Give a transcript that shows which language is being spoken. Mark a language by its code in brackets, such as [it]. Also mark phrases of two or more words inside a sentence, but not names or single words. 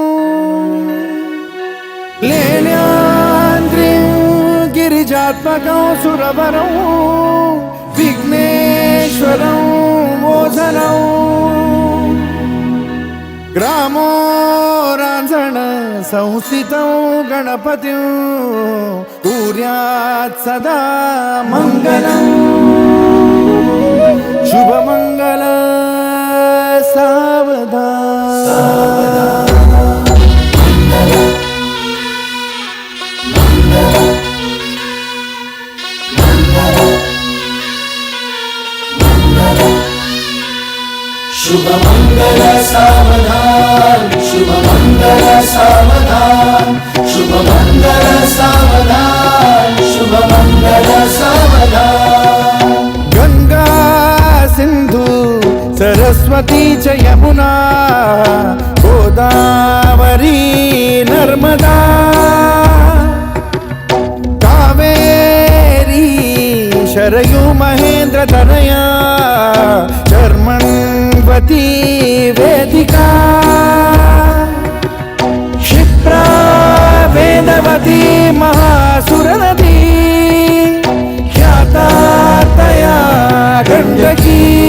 [sa] लेन्याद्रिं गिरिजात्मकं सुरवरं विघ्नेश्वरं मोसनं ग्रामोरांजन संस्थितं गणपतिं कुर्यात् सदा मंगलं [mr] शुभमंगल सावधान शुभमंगल सावधान शुभमंगल सावधान शुभमंगल सावधान शुभमंगल सावधान [sa] गंगा सिंधु सरस्वती च यमुना गोदावरी नर्मदा कावेरी शरयू महेंद्र तनया चर्मण्वती वेदिका क्षिप्रा वेदवती महासुरनदी ख्याता तया गण्डकी